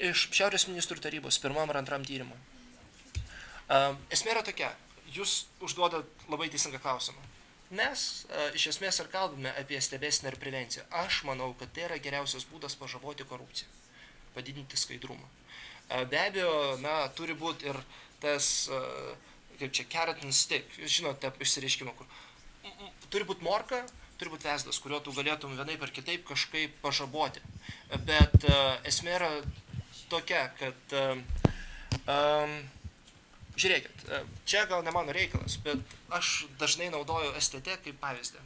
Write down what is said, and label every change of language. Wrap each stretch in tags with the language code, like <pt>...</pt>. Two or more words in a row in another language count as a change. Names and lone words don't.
<lt>Iš Šiaurės ministrų tarybos, 1 ar 2 tyrimui. Esmė yra tokia, jūs užduodat labai teisingą klausimą. Mes iš esmės ir kalbame apie stebėseną ir prevenciją. Aš manau, kad tai yra geriausias būdas pažaboti korupciją, padidinti skaidrumą. Be abejo, turi būti ir tas, kaip čia,</lt> <en>carrot and stick,</en> <lt>jūs žinote išsireiškimą, kur turi būti morka, turi būti vesdas, kurio tu galėtum vienaip ar kitaip kažkaip pažaboti. Bet esmė yra tokia, kad žiūrėkit, čia gal ne mano reikalas, bet aš dažnai naudoju STT kaip pavyzdį.</lt>